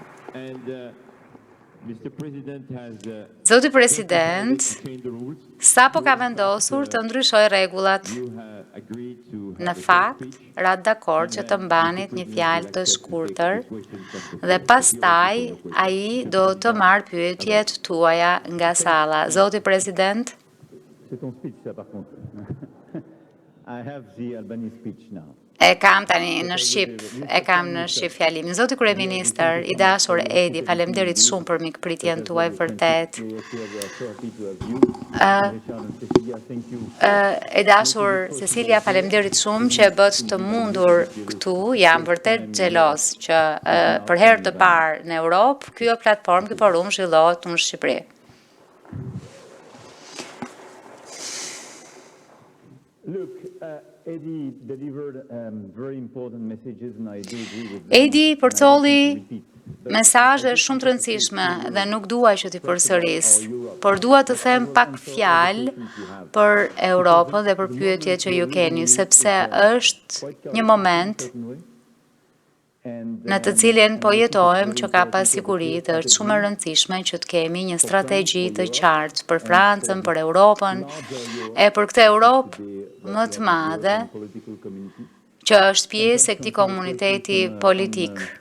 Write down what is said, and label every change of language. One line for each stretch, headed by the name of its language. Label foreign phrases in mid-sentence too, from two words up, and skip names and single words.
Albanian: Zoti President, sapo ka vendosur të ndryshoj rregullat. Në fakt, ra dakord që të mbanit një fjalë të shkurtër dhe pastaj ai do të marrë pyetjet tuaja nga salla. Zoti President?
English: I have the Albany speech now.
Albanian: E kam tani në Shqip fjalimin. Zoti kryeministër, i dashur Edi, faleminderit shumë për mikpritjen tuaj vërtet. E dashur Cecilia, faleminderit shumë që e bët të mundur këtu. Jam vërtet xhelos që për herë të parë në Europë ky platformë, ky forum zhvillohet në Shqipëri.
English: Look, Eddie delivered very important messages and I do agree with them.
Albanian: Edi përcolli mesazhe shumë të rëndësishme dhe nuk dua që t'i përsëris, por dua të them pak fjalë për Europën dhe për pyetjet që ju keni, sepse është një moment në të cilin po jetojmë që ka pasiguri dhe është shumë e rëndësishme që të kemi një strategji të qartë për Francën, për Europën, e për këtë Europë më të madhe që është pjesë e këtij komuniteti politik.